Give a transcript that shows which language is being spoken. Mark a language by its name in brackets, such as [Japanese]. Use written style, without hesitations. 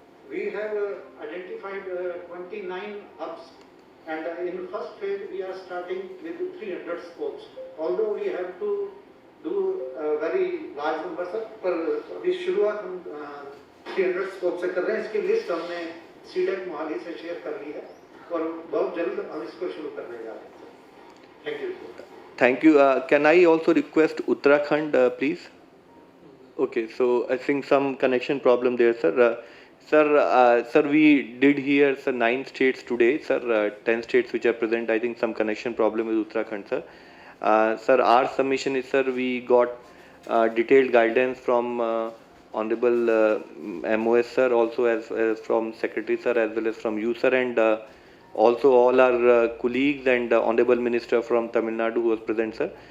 [English] we have identified 29 hubs and in first phase we are starting with 300 scopes, although we have to do very large number sir, [Hindi] पर अभी शुरुआत हम 300 scope से कर रहे हैं। इसकी लिस्ट हमने सीडेक मोहाली से शेयर कर ली है और बहुत जल्द हम इसको शुरू करने जा रहे हैं। [English] Thank you. Thank you. Can I also request Uttarakhand, please? Okay, so I think some connection problem there, sir. Sir, we did hear, sir, 9 states today, sir, 10 states which are present. I think some connection problem with Uttarakhand, sir. Sir, our submission is, sir, we got detailed guidance from Honorable MOS, sir, also as from Secretary, sir, as well as from you, sir, and also all our colleagues and Honorable Minister from Tamil Nadu who was present, sir.